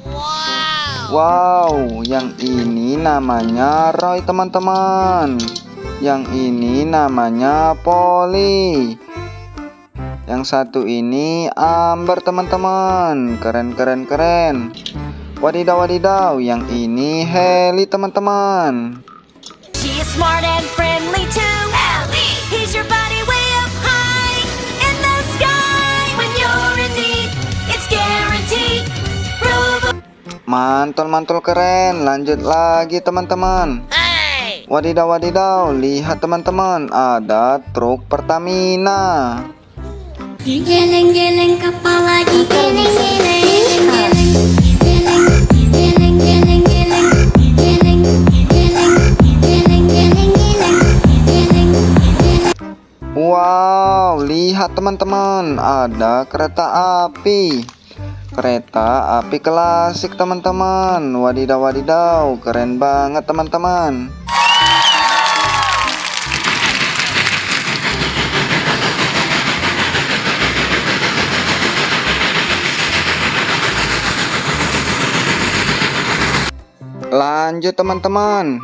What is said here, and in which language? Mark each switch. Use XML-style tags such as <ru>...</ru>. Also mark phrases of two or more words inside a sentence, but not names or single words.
<id>Wow, yang ini namanya Roy teman-teman. Yang ini namanya Poli. Yang satu ini Amber teman-teman. Keren, keren, keren. Wadidaw, wadidaw. Yang ini Heli teman-teman.</id> <en>She is smart and friendly too.</en> <id>Ellie!</id> <en>He's your buddy way up high in the sky. When you're in need, it's guaranteed.</en> <id>Mantul, mantul, keren. Lanjut lagi teman-teman. Wadidaw, wadidaw. Lihat teman-teman, ada truk Pertamina. Geleng-geleng kepala digeleng-geleng, geleng-geleng, geleng-geleng, geleng-geleng, geleng-geleng, geleng-geleng. Wow, lihat teman-teman, ada kereta api. Kereta api klasik teman-teman. Wadidaw wadidaw, keren banget teman-teman. Lanjut teman-teman.</id>